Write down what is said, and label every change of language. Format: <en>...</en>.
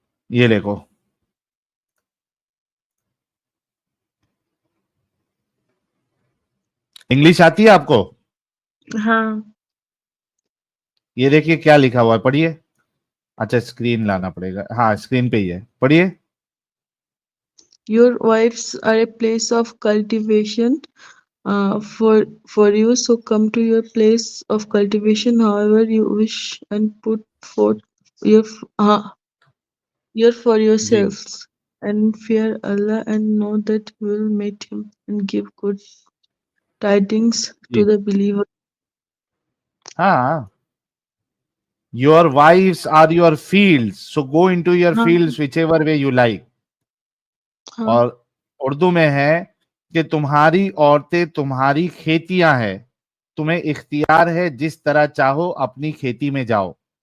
<hi>ये देखो, इंग्लिश आती है आपको? हाँ। ये देखिए क्या लिखा हुआ है, पढ़िए। अच्छा स्क्रीन लाना पड़ेगा, हाँ स्क्रीन पे ही है, पढ़िए।</hi> <en>Your wives are a place of cultivation for you, so come to your place of cultivation however you wish and put forth your your for</en> <hi>ji</hi> <en>yourselves and fear Allah and know that you will meet him and give good tidings</en> <hi>ji</hi> <en>to the believer. हाँ, your wives are your fields, so go into your</en> <hi>हाँ</hi> <en>Fields whichever way you like.</en> <hi>हाँ और उर्दू में है कि तुम्हारी औरतें तुम्हारी खेतियां हैं, तुम्हें इख्तियार है जिस तरह चाहो अपनी खेती में जाओ।</hi>